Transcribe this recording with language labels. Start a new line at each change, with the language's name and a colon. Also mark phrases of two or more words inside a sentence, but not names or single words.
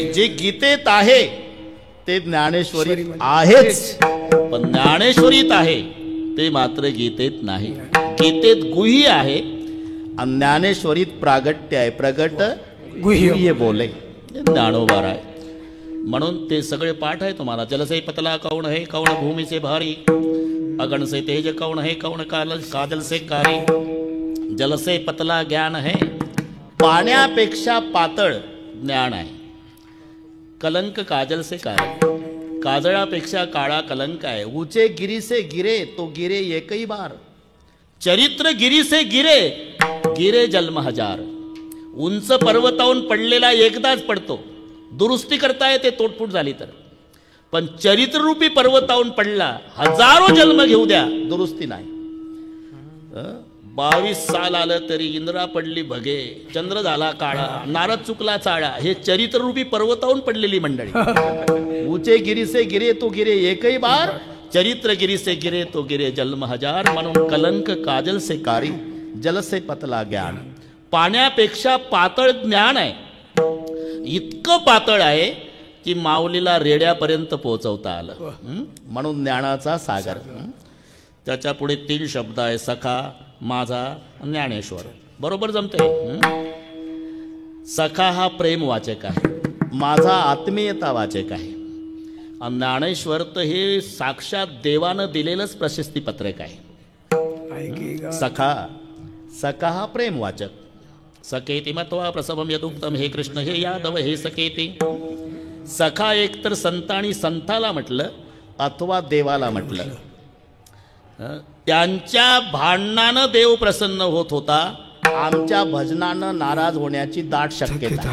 Marathi: जे गीतेत आहे ते ज्ञानेश्वरीत आहेच, पण ज्ञानेश्वरीत आहे ते मात्र गीतेत नाही. गीतेत गुह्य आहे आणि ज्ञानेश्वरीत प्रागट्य आहे. प्रगट गुह्य बोले ज्ञानोबार आहे. म्हणून ते सगळे पाठ आहे तुम्हाला.
Hindi: जलसे पतला कौन है, कौन भूमि से भारी, अगण से तेज कौन है, कौन काजल से कारी. जल से पतला ज्ञान है,
Marathi: पाण्यापेक्षा पातळ ज्ञान आहे.
Hindi: कलंक काजल से कारी,
Marathi: काजळापेक्षा काळा कलंक आहे.
Hindi: ऊंचे गिरी से गिरे तो गिरे एकही बार, चरित्र गिरी से गिरे गिरे जन्म हजार.
Marathi: उंच पर्वतावरून पडलेला एकदाच पडतो, दुरुस्ती करता येते तोडफूट झाली तर. पण चरित्ररूपी पर्वतावरून पडला, हजारो जन्म घेऊ द्या, दुरुस्ती नाही. 22 साल आलं तरी इंद्रा पडली भगे, चंद्र झाला काळा, नारद चुकला चाळा. हे चरित्ररूपी पर्वतावरून पडलेली मंडळी.
Hindi: ऊंचे गिरी से गिरे तो गिरे एकही बार, चरित्र गिरी से गिरे तो गिरे जन्म हजार. म्हणून कलंक काजल से कारी, जल से पतला ज्ञान.
Marathi: पाण्यापेक्षा पातळ ज्ञान आहे. इतकं पातळ आहे की माऊलीला रेड्यापर्यंत पोहोचवता आलं. म्हणून ज्ञानाचा सागर. त्याच्या पुढे 3 शब्द आहे, सखा, माझा, ज्ञानेश्वर. बरोबर जमते. सखा हा प्रेमवाचक आहे, माझा आत्मीयता वाचक आहे, आणि ज्ञानेश्वर तर हे साक्षात देवानं दिलेलंच प्रशस्ती पत्रक आहे. सखा, सखा हा प्रेमवाचक.
Sanskrit: सखेती मत्वा प्रसवम यदुक्तम, हे कृष्ण हे यादव हे सखेती.
Marathi: सखा एक तर संत आणि संताला म्हटलं अथवा देवाला म्हटलं. त्यांच्या भांडणानं देव प्रसन्न होत होता, आमच्या भजनानं नाराज होण्याची दाट शक्यता.